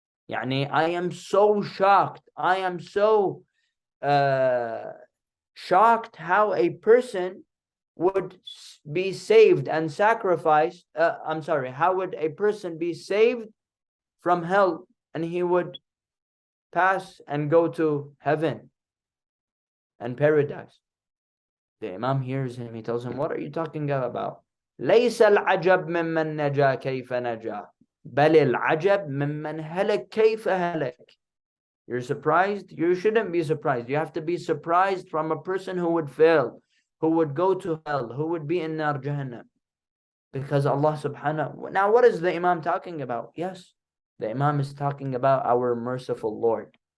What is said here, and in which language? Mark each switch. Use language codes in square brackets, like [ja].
[en] Yani, I am so shocked. I am so shocked how a person would be saved and sacrificed. How would a person be saved from hell and he would pass and go to heaven and paradise? The Imam hears him. He tells him, what are you talking about? [ar] ليس العجب ممن نجا كيف نجا بل العجب ممن هلك كيف هلك. [en] You're surprised? You shouldn't be surprised. You have to be surprised from a person who would fail, who would go to hell, who would be in Nar Jahannam. Because Allah subhanahu. Now, what is the Imam talking about? Yes, the Imam is talking about our merciful Lord.